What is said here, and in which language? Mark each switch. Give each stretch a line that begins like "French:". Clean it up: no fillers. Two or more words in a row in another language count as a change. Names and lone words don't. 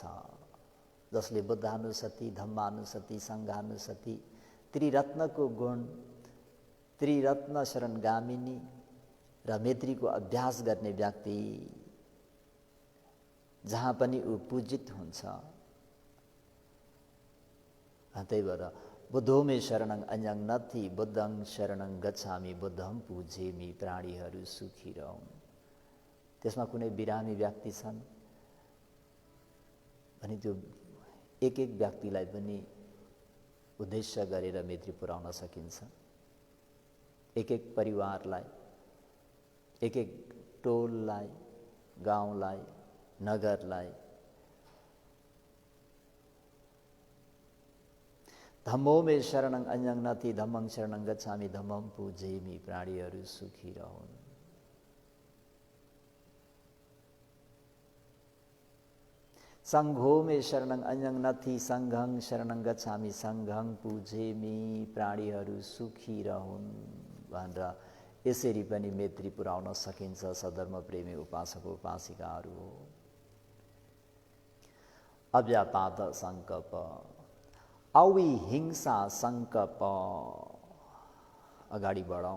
Nepali: जसले
Pali: बुद्धानुसति, धम्मानुसति, संघानुसति,
Nepali: त्रिरत्नको गुण, त्रिरत्न शरणगामिनी र मैत्रीको अभ्यास गर्ने व्यक्ति जहाँ पनि ऊ पूजित हुन्छ। त्यही भएर
Pali: बुद्धोमे शरणं अन्यं नास्ति, बुद्धं शरणं गच्छामि, बुद्धं पूजेमि,
Nepali: प्राणीहरू सुखी रहन्। त्यसमा कुनै बिरामी व्यक्ति छन् भने त्यो एक एक व्यक्तिलाई पनि उद्देश्य गरेर मैत्री पुर्याउन सकिन्छ। एक एक परिवारलाई, एक एक टोललाई, गाउँलाई, नगरलाई।
Pali: धम्मोमे शरणं अन्यं नास्ति, धम्मं शरणं गच्छामि, धम्मं पूजेमि,
Nepali: प्राणीहरू सुखी रहन्।
Pali: संघोमे शरणं अन्यं नास्ति, संघं शरणं गच्छामि, संघं पूजेमि,
Nepali: प्राणीहरू सुखी रहन् भनेर यसरी पनि मैत्री पुर्याउन सकिन्छ। सधर्म प्रेमी उपासक उपासिकाहरू हो। अव्यापाद सङ्कल्प, अविहिंसा सङ्कल्प, अगाडि बढौँ।